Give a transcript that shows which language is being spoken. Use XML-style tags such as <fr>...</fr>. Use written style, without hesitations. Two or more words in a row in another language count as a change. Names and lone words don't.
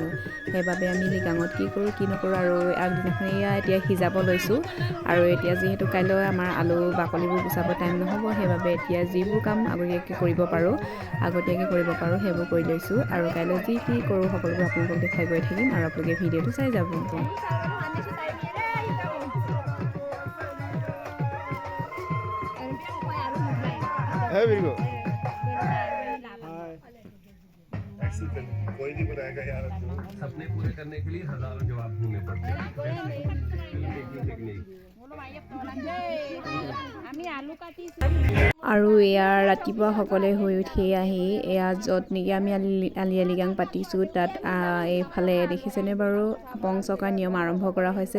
<as>সেইবাবে আমি লৃগাঙত কি কৰোঁ কি নকৰোঁ। আৰু আগদিনাখন এয়া এতিয়া সিজাব লৈছোঁ। আৰু এতিয়া যিহেতু কাইলৈ আমাৰ আলু বাকলিবোৰ গুচাব টাইম নহ'ব, সেইবাবে এতিয়া যিবোৰ কাম আগতীয়াকৈ কৰিব পাৰোঁ সেইবোৰ কৰি লৈছোঁ। আৰু কাইলৈ যি কি কৰোঁ সকলোবোৰ আপোনালোকক দেখাই গৈ থাকিম আৰু আপোনালোকে ভিডিঅ'টো চাই যাব।</as> <hi>कोई नहीं बनाएगा यार, सपने पूरे करने के लिए हजारों जवाब ढूंढने पड़ते हैं।</hi> <as>আৰু এয়া ৰাতিপুৱা সকলোৱে শুই উঠি আহি এয়া য'ত নেকি আমি আলি আই লৃগাং পাতিছোঁ, তাত এইফালে দেখিছেনে বাৰু আপং চকাৰ নিয়ম আৰম্ভ কৰা হৈছে।</as>